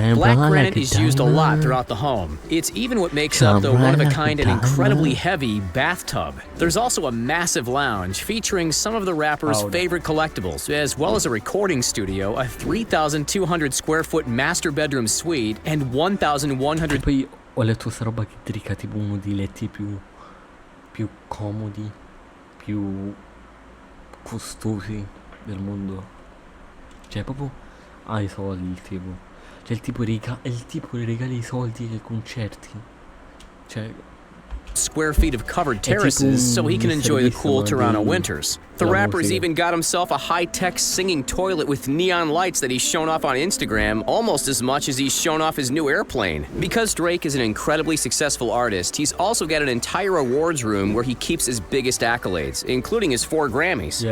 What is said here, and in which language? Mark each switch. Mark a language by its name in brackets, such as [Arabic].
[English] Black granite is used a lot throughout the home. It's even what makes up the one-of-a-kind and incredibly heavy bathtub. There's also a massive lounge featuring some of the rapper's favorite collectibles, as well as a recording studio, a 3,200 square foot master bedroom suite, and 1,100. [Italian] Poi ho letto sta roba che drica tipo uno dei letti più comodi, più costosi del mondo. Cioè proprio ha i soldi il tipo. Cioè è il tipo che regala i soldi ai concerti. Cioè [English] square feet of covered terraces so he can enjoy the cool Toronto winters. The rapper's even got himself a high-tech singing toilet with neon lights that he's shown off on Instagram almost as much as he's shown off his new airplane. Because Drake is an incredibly successful artist, he's also got an entire awards room where he keeps his biggest accolades, including his 4 Grammys.